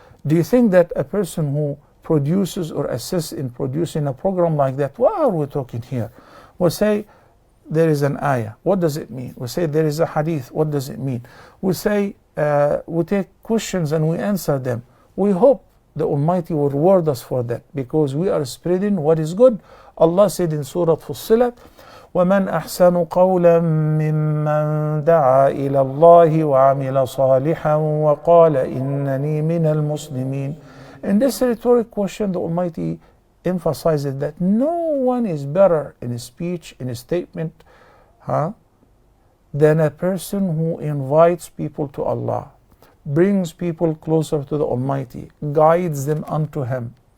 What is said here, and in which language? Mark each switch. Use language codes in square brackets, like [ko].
[en] Do you think that a person who produces or assists in producing a program like that, what are we talking here? We'll say there is an ayah. What does it mean? We say there is a hadith. What does it mean? We say we take questions and we answer them. We hope the Almighty will reward us for that, because we are spreading what is good. Allah said in Surah Fussilat, [ar] وَمَنْ أَحْسَنُ قَوْلًا مِّمَّنْ دَعَا إِلَى اللَّهِ وَعَمِلَ صَالِحًا وَقَالَ إِنَّنِي مِنَ الْمُسْلِمِينَ. [en] In this rhetoric question, the Almighty emphasizes that no one is better in his speech, in his statement, than a person who invites people to Allah, brings people closer to the Almighty, guides them unto Him.